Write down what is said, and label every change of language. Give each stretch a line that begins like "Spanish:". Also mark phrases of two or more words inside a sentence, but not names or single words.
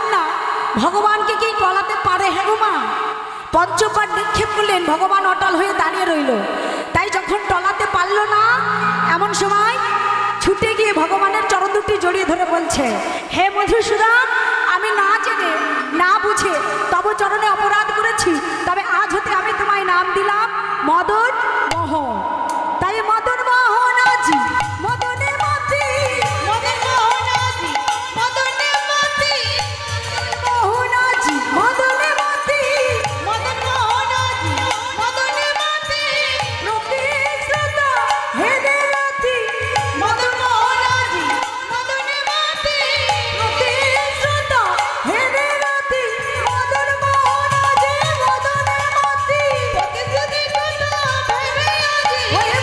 Bangla: না ভগবানকে কি টলাতে পারে হে গো মা পঞ্চবান নিক্ষেপ করলেন ভগবান অটল হয়ে দাঁড়িয়ে রইল তাই যখন টলাতে পারলো না এমন সময় ছুটে গিয়ে ভগবানের চরণ দুটি জড়িয়ে ধরে বলছে হে মধুসূদন আমি না জেনে না বুঝে তব চরণে অপরাধ করেছি তবে আজ হতে আমি তোমায় নাম দিলাম মদন মোহন তাই মদন মোহন আজি মদনে মাতি মদন মোহনাজি মদনে মাতি মোহন আজি মদনে মাতি মদন মোহনাজি মদনে মাতি রতি শ্রদ্ধা হে দেবতী মদন মোহনাজি মদনে মাতি রতি শ্রদ্ধা হে দেবতী মদন মোহন আজি মদনে মাতি প্রতিশ্রুতি কথা ভেবে আজি